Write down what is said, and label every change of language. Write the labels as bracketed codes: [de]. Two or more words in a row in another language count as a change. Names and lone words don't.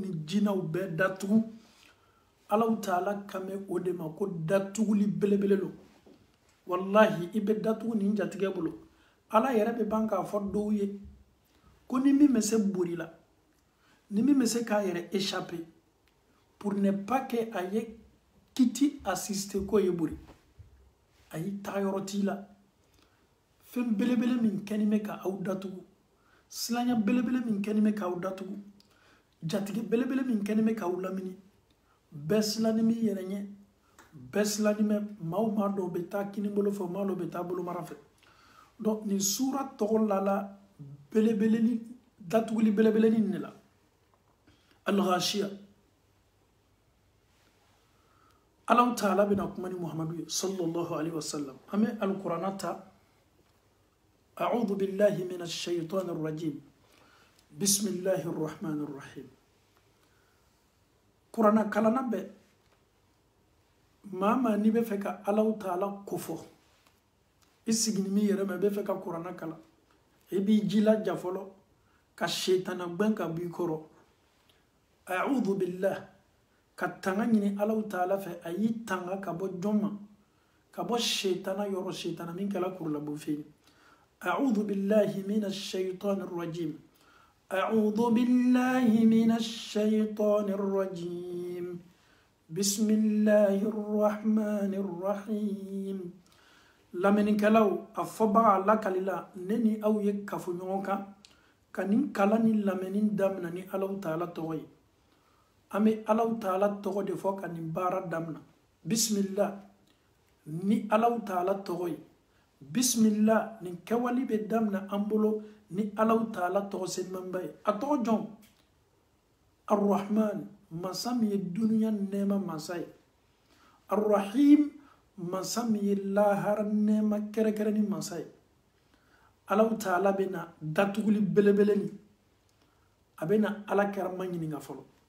[bm] ni jinɛw bɛɛ datugu Allahu Ta'ala kame o de ma ko datuguli belebele lo wallahi i bɛ datugu nin jatigɛ bolo Ala yɛrɛ bɛ ban k'a fɔ dɔw ye ko ni min bɛ se bori la ni min bɛ se k'a yɛrɛ [fr] échapper pour ne pas que [bm] a ye kiti assiste ko ye bori a y'i taga yɔrɔ t'i la fɛn belebele min kɛni bɛ ka aw datugu silanya belebele min kɛni bɛ k'aw datugu jatigɛ belebele min kɛni bɛ k'aw lamini bɛɛ silani mi yɛrɛ ɲɛ bɛɛ silani mɛ maa dɔw bɛ taa kini bolo fɛ maa dɔw bɛ taa bolomara fɛ donc nin sura tɔgɔ lala belebeleni datuguli belebeleni ne la al-ghashiya Allah Ta'ala bina kuma ni Muhammadu [ar] صلى الله عليه وسلم [bm] ame al-Qur'ana ta [ar] أعوذ بالله من الشيطان الرجيم بسم الله الرحمن الرحيم [bm] Qur'ana kalana be mama ni be fɛ ka Allah Ta'ala kofɔ isigini mi yɛrɛ ma be fɛ ka Qur'ana kala e b'i jilaja fɔlɔ ka shaitana gbɛn ka b'i kɔrɔ [ar] أعوذ بالله [bm] ka tanga ɲini Allahu Ta'ala fɛ a y'i tanga ka bɔ jɔn ma ka bɔ shaitana yɔrɔ shaitana min kɛla kurulabo fɛ [ar] أعوذ بالله من الشيطان الرجيم أعوذ بالله من الشيطان الرجيم بسم الله الرحمن الرحيم [bm] lamɛnnikɛlaw a fɔbaga lakalila ne ni aw ye kafo ɲɔgɔn kan ka nin kala ni lamɛnni damina ni Allahu Ta'ala tɔgɔ ye an bɛ Allahu Ta'ala tɔgɔ de fɔ ka nin baara damina bismillah ni Allahu Ta'ala tɔgɔ ye bismillah nin kɛwali bɛ damina an bolo ni Allahu Ta'ala tɔgɔ sɛbɛnba ye a tɔgɔ jɔn ar-Rahman masa min ye duniya nɛɛma masa ye ar-Rahim masa min ye lahara nɛɛma kɛrɛkɛrɛni masa ye Allahu Ta'ala bɛ na datuguli belebele ni a bɛ na Ala kɛra ma ɲininka fɔlɔ